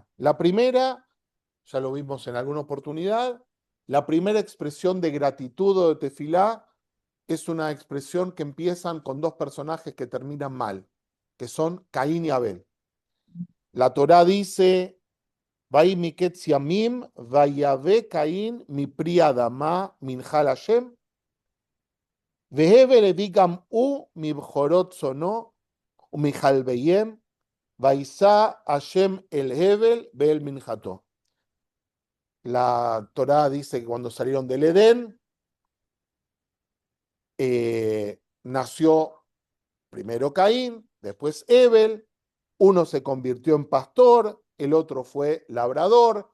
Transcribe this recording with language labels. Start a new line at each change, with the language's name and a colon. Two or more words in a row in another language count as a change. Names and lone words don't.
Spanish: La primera, ya lo vimos en alguna oportunidad, la primera expresión de gratitud o de tefilá es una expresión que empiezan con dos personajes que terminan mal, que son Caín y Abel. La Torá dice,
Hebrew: ויהי מקץ ימים ויבא קין מ פרי האדמה מנחה השם, והבל הביא גם הוא מבכורות צאנו ומחלביהם, ויישא השם אל הבל ואל מנחתו.
Spanish: La Torá dice que cuando salieron del Edén, nació primero Caín, después Hebel, uno se convirtió en pastor, el otro fue labrador.